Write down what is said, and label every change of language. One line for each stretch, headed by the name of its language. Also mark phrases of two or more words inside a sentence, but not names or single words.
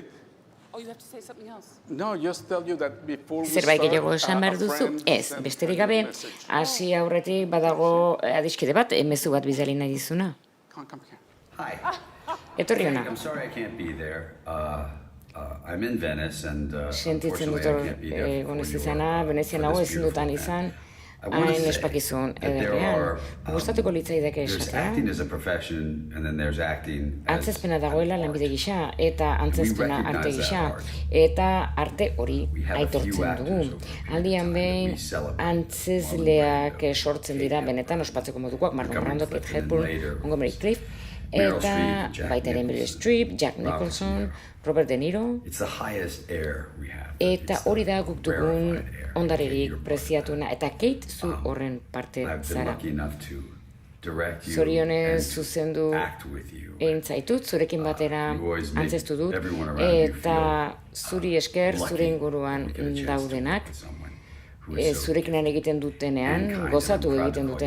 English: Oh, you have to say something else. No, just tell you that before we
Basque: Zerbait
English: start,
Basque: gehiago esan behar duzu? Ez, besterik gabe, hasi aurretik badago adiskide bat, mezu bat bidali nahi dizuna.
English: Come here. Hi.
Basque: Etorri ona.
English: I'm sorry I can't be there. I'm in Venice and
Basque: Sentitzen dut
English: unfortunately I can't be there
Basque: egon ez
English: for
Basque: izana, Venezian hau ezin dutan izan, hain espakizun ederrean. Gustatuko litzaidake esatea.
English: acting as a profession and then there's acting as
Basque: Antzezpena dagoela lanbide gisa, eta antzezpena arte gisa, eta arte hori aitortzen dugu. Aldian behin, antzezleak sortzen dira benetan ospatzeko modukoak, Marlon Brando, Kate Hepburn, Montgomery Clift, eta baita ere Meryl Streep, Jack Nicholson, Robert De Niro,
English: it's the highest air we have.
Basque: eta hori da guk dugun ondarerik preziatuena, eta Kate zu horren parte zara. Zorionez zuzendu egin zaitut, zurekin batera antzestu dut, eta zuri esker, zure inguruan daudenak, zurekin egiten dutenean, gozatu egiten dute.